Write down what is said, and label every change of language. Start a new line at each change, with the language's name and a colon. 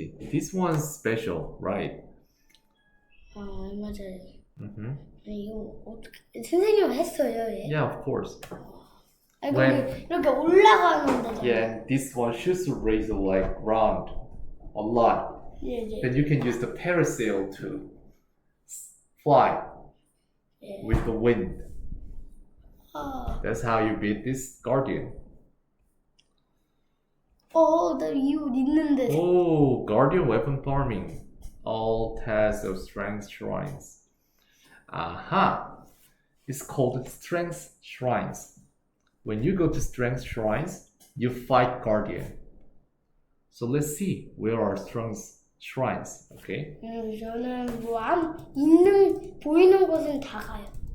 English: This one's special, right?
Korean: 맞아요. 이거 어떻게 선생님 했어요, 얘?
English: Yeah, of course.
Korean: 이렇게 올라가는 데잖아요.
English: Yeah, this one shoots the razor like round a lot.
Korean: 예.
English: Then you can use the parasail to fly with the wind. That's how you beat this guardian.
Korean: 나 이거 있는데.
English: Oh, guardian weapon farming. All tasks of strength shrines. Aha! It's called strength shrines. when you go to strength shrines, you fight guardian. So let's see where are strength shrines. Okay.
Korean: 저는 뭐 보이는 곳은 다 가요.